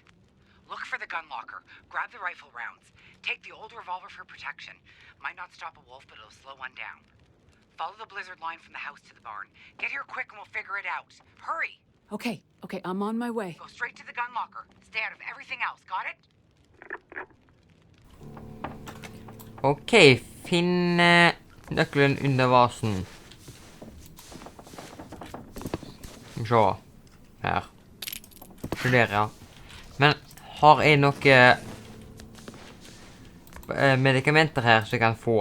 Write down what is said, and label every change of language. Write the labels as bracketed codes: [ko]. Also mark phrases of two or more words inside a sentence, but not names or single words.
[en] Look for the gun locker. Grab the rifle rounds. Take the old revolver for protection. Might not stop a wolf, but it'll slow one down. Follow the blizzard line from the house to the barn. Get here quick and we'll figure it out. Hurry! Okay, I'm on my way. Go straight to the gun locker. Stay out of everything else, got it? [no] Ok, finn nøkkelen under vasen. Se her. Studere. Men har jeg noe medikamenter her som jeg kan få?